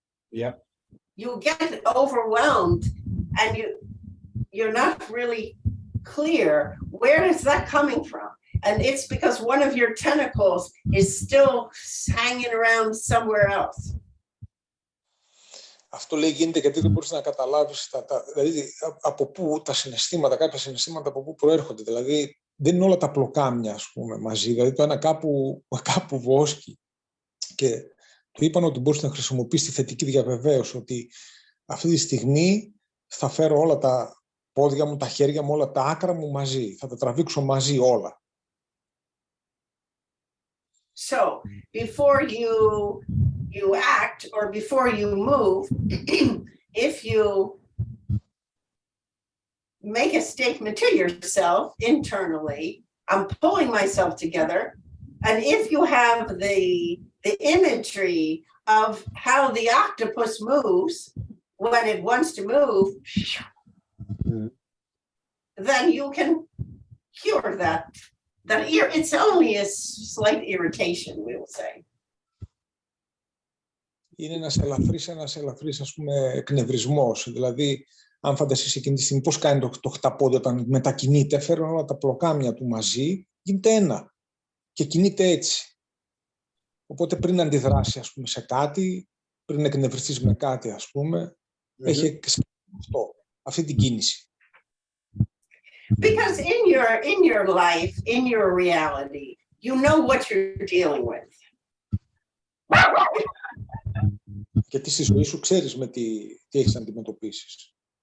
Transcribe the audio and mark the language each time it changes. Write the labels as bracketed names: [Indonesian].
[English] Yep. You get overwhelmed and you're not really clear where is that coming from. And it's because one of your tentacles is still hanging around somewhere else. [Greek] Αυτό λέει γίνεται γιατί δεν μπορείς να καταλάβεις δηλαδή, από πού τα συναισθήματα, κάποια συναισθήματα από πού προέρχονται. Δηλαδή δεν είναι όλα τα πλοκάμια, ας πούμε, μαζί. Δηλαδή το ένα κάπου βόσκει. Και του είπαν ότι μπορείς να χρησιμοποιήσεις τη θετική διαβεβαίωση, ότι αυτή τη στιγμή θα φέρω όλα τα πόδια μου, τα χέρια μου, όλα τα άκρα μου μαζί. Θα τα τραβήξω μαζί όλα. [English] So before you act or before you move, if you make a statement to yourself internally, I'm pulling myself together. And if you have the imagery of how the octopus moves when it wants to move, then you can cure that. It's only a slight irritation, we will say. [Greek] Είναι ένας ελαφρύς, ας πούμε, εκνευρισμός. Δηλαδή, αν φανταστείς εκείνη τη στιγμή πώς κάνει το χταπόδι όταν μετακινείται, φέρνει όλα τα πλοκάμια του μαζί, γίνεται ένα και κινείται έτσι. Οπότε πριν αντιδράσει, ας πούμε, σε κάτι, πριν εκνευριστείς με κάτι, ας πούμε, έχει αυτή την κίνηση. [English] Because in your life, in your reality, you know what you're dealing with. [Greek] Γιατί στη ζωή σου ξέρεις με τι έχεις να αντιμετωπίσεις.